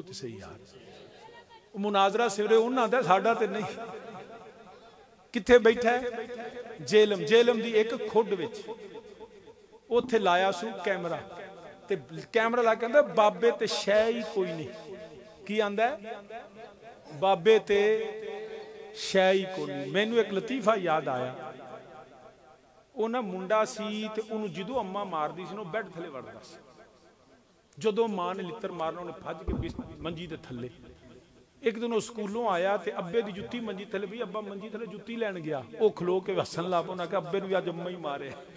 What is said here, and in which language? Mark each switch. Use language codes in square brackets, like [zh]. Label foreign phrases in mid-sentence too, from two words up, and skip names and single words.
[pa] ਤੋ ਸਹੀ ਯਾਰ ਮੁਨਾਜ਼ਰਾ ਸਿਰੇ ਉਨ੍ਹਾਂ ਦਾ ਸਾਡਾ ਤੇ ਨਹੀਂ ਕਿੱਥੇ ਬੈਠਾ ਹੈ ਜੇਹਲਮ ਜੇਹਲਮ ਦੀ ਇੱਕ ਖੁੱਡ ਵਿੱਚ ਉੱਥੇ ਲਾਇਆ ਸੂ ਕੈਮਰਾ ਤੇ ਕੈਮਰਾ ਲਾ ਕੇ ਕਹਿੰਦਾ ਬਾਬੇ ਤੇ ਸ਼ੈ ਹੀ ਕੋਈ ਨਹੀਂ ਕੀ ਆਂਦਾ ਬਾਬੇ ਤੇ ਸ਼ੈ ਹੀ ਕੋਈ ਨਹੀਂ। ਮੈਨੂੰ ਇੱਕ ਲਤੀਫ਼ਾ ਯਾਦ ਆਇਆ ਉਹ ਨਾ ਮੁੰਡਾ ਸੀ ਤੇ ਉਹਨੂੰ ਜਦੋਂ ਅੰਮਾ ਮਾਰਦੀ ਸੀ ਨਾ ਬੈੱਡ ਥੱਲੇ ਵੜਦਾ ਸੀ ਜਦੋਂ ਮਾਂ ਨੇ ਲਿੱਤਰ ਮਾਰਨਾ ਉਹਨੇ ਭੱਜ ਕੇ ਮੰਜੀ ਦੇ ਥੱਲੇ। ਇੱਕ ਦਿਨ ਉਹ ਸਕੂਲੋਂ ਆਇਆ ਤੇ ਅੱਬੇ ਦੀ ਜੁੱਤੀ ਮੰਜੀ ਥੱਲੇ ਵੀ ਅੱਬਾ ਮੰਜੀ ਥੱਲੇ ਜੁੱਤੀ ਲੈਣ ਗਿਆ ਉਹ ਖਲੋ ਕੇ ਹੱਸਣ ਲੱਗ ਪਿਆ ਉਹਨਾਂ ਕਿ ਅੱਬੇ ਨੂੰ ਵੀ ਅੱਜ ਅੰਮਾ ਹੀ ਮਾਰਿਆ।